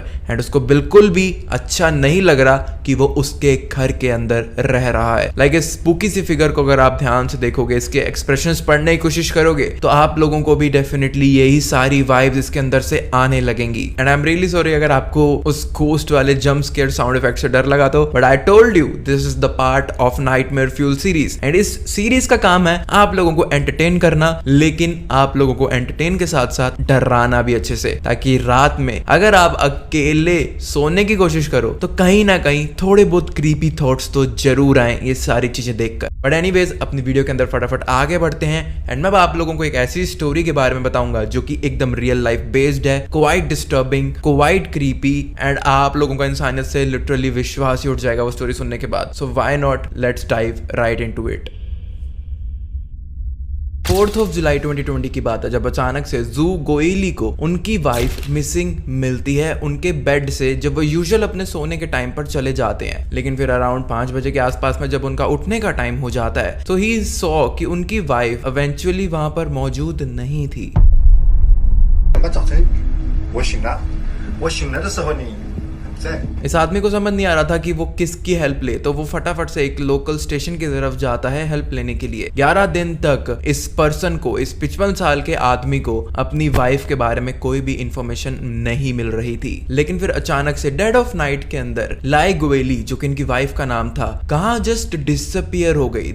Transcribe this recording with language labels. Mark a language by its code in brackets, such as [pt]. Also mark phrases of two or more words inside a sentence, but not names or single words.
[hi] एंड उसको बिल्कुल भी अच्छा नहीं लग रहा कि वो उसके घर के अंदर रह रहा है। लाइक इस स्पूकी सी फिगर को अगर आप ध्यान से देखोगे, इसके एक्सप्रेशंस पढ़ने की कोशिश करोगे, तो आप लोगों को भी डेफिनेटली यही सारी वाइब्स इसके अंदर से आने लगेंगी। [en] and I am really sorry [hi] अगर आपको उस घोस्ट वाले [en] jump scare sound effect [hi] से डर लगा तो, [en] But I told you this is the part of Nightmare Fuel series. [hi] एंड इस सीरीज का काम है आप लोगों को एंटरटेन करना, लेकिन आप लोगों को एंटरटेन के साथ साथ डराना भी अच्छे से, ताकि रात में अगर आप अकेले सोने की कोशिश करो तो कहीं ना कहीं थोड़े बहुत [en] creepy thoughts [hi] तो जरूर आए ये सारी चीजें देखकर। [en] but anyways [hi] अपनी वीडियो के अंदर फटाफट आगे बढ़ते हैं एंड मैं आप लोगों को एक ऐसी स्टोरी के बारे में बताऊंगा जो कि एकदम [en] real life based [hi] है, [en] quite disturbing, quite creepy and [hi] आप लोगों का इंसानियत से लिटरली विश्वास ही उठ जाएगा वो स्टोरी सुनने के बाद। [en] So why not, let's dive right into it. [hi] 4 जुलाई 2020 की बात है जब अचानक से जू गोयली को उनकी [en] wife missing [hi] मिलती है उनके बेड से, जब वो यूजुअल अपने सोने के टाइम पर चले जाते हैं। लेकिन फिर अराउंड 5 बजे के आसपास में जब उनका उठने का टाइम हो जाता है तो [en] he saw [hi] कि उनकी [en] wife eventually [hi] वहां पर मौजूद नहीं थी। [zh] 我醒来的时候你在 [hi] इस आदमी को समझ नहीं आ रहा था कि वो किसकी हेल्प ले, तो वो फटाफट से एक [en] local station [hi] की तरफ जाता है हेल्प लेने के लिए। 11 दिन तक इस पर्सन को, इस 55 साल के आदमी को अपनी वाइफ के बारे में कोई भी इंफॉर्मेशन नहीं मिल रही थी। लेकिन फिर अचानक से [en] dead of night [hi] के अंदर लाई गोयली, जो कि इनकी वाइफ का नाम था, कहाँ [en] just disappear [hi] हो गई।